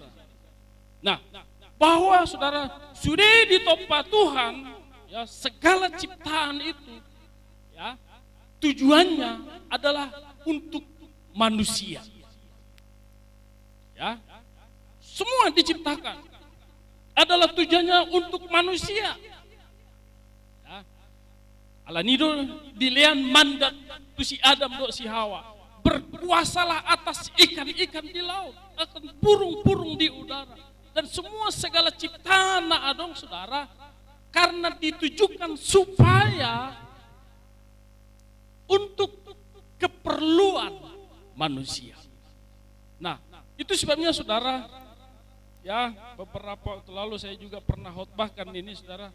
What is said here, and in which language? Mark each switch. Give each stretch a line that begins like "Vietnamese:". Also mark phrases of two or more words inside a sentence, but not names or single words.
Indonesian: Nah, bahwa saudara sudah ditopa Tuhan, ya, segala ciptaan itu, ya, tujuannya adalah untuk manusia. Ya, semua diciptakan adalah tujuannya untuk manusia.
Batak Toba: Allah nido dilean mandat tu si Adam do si Hawa,
Indonesian: berkuasalah atas ikan-ikan di laut, akan burung-burung di udara, dan semua segala ciptaan
Batak Toba: na adong
Indonesian: saudara, karena ditujukan supaya untuk keperluan manusia. Nah, itu sebabnya saudara, ya, beberapa waktu lalu saya juga pernah khotbahkan ini saudara.